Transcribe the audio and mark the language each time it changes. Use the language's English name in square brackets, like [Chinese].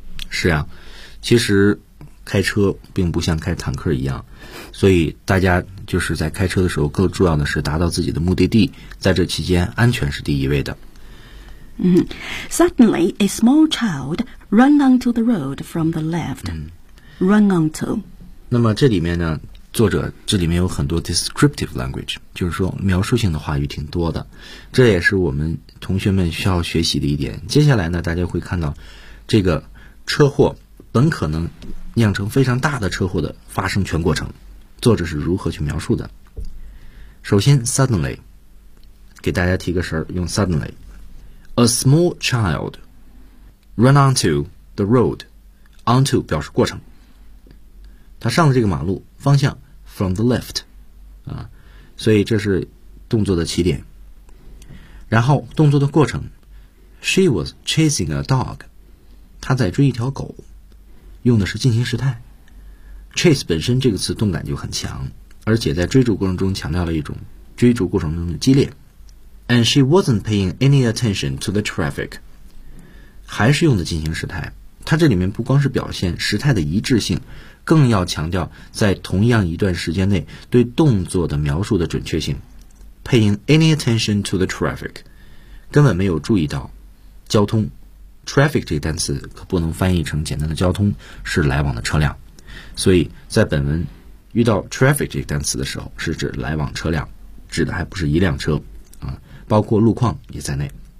[Chinese] 是啊，其实开车并不像开坦克一样，所以大家就是在开车的时候更重要的是达到自己的目的地，在这期间安全是第一位的。 [English] Suddenly a small child ran onto the road from the left、run onto。 [Chinese] 那么这里面呢，作者这里面有很多 [English] descriptive language， [Chinese] 就是说描述性的话语挺多的，这也是我们同学们需要学习的一点。接下来呢，大家会看到这个车祸本可能酿成非常大的车祸的发生全过程，作者是如何去描述的。首先 suddenly， 给大家提个神儿，用 suddenly。 [English] A small child ran onto the road， [Chinese] onto 表示过程，他上了这个马路，方向 [English] from the left， [Chinese] 啊，所以这是动作的起点。然后动作的过程 ， [English] she was chasing a dog， [Chinese] 他在追一条狗，用的是进行时态。 chase 本身这个词动感就很强，而且在追逐过程中强调了一种追逐过程中的激烈。 [English] And she wasn't paying any attention to the traffic， [Chinese] 还是用的进行时态。它这里面不光是表现时态的一致性，更要强调在同样一段时间内对动作的描述的准确性。 [English] paying any attention to the traffic， [Chinese] 根本没有注意到交通。 traffic 这个单词可不能翻译成简单的交通，是来往的车辆，所以在本文遇到 traffic 这个单词的时候是指来往车辆，指的还不是一辆车啊，包括路况也在内。